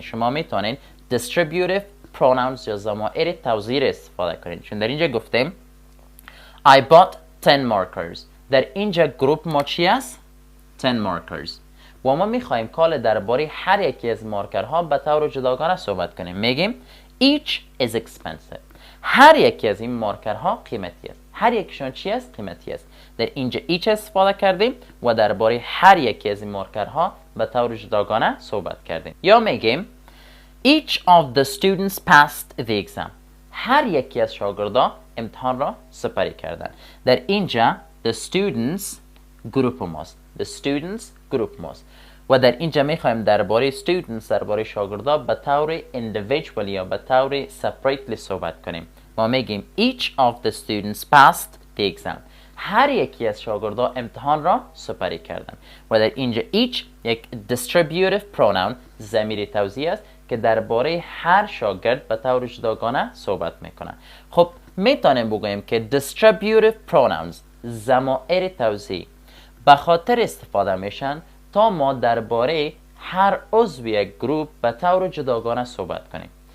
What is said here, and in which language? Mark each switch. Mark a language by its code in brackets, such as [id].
[fa] شما میتونین Distributive Pronouns یا ضمایر توزیعی استفاده کنین. چون در اینجا گفتیم [en] I bought 10 markers. [fa] در اینجا گروه ما چی است؟ 10 markers. و ما میخوایم کال درباره هر یکی از مارکرها به طور جداگانه صحبت کنیم. [en] میگیم each is expensive. [fa] هر یکی از این مارکرها قیمتی است. هر یکشون چی است؟ قیمتی است. در اینجا each استفاده کردیم و درباره هر یکی از این مارکرها به طور جداگانه صحبت کردیم. [en] یا میگیم each of the students passed the exam. [fa] هر یکی از شاگردان امتحان را سپری کردند. در اینجا the students گروپ ماست. The students گروپ ماست. و در اینجا میخوایم درباره students، درباره شاگردا به طور individual یا به طور separately صحبت کنیم. [en] ما میگیم each of the students passed the exam. [fa] هر یکی از شاگردا امتحان را سپری کردن. و در اینجا each یک distributive pronoun، ضمیر توزیعی است که درباره هر شاگرد به طور جداگانه صحبت میکنه. خب میتونیم بگوییم که distributive pronouns، ضمایر توزیعی، به خاطر استفاده میشن تا ما درباره هر عضو یک گروه به طور جداگانه صحبت کنیم.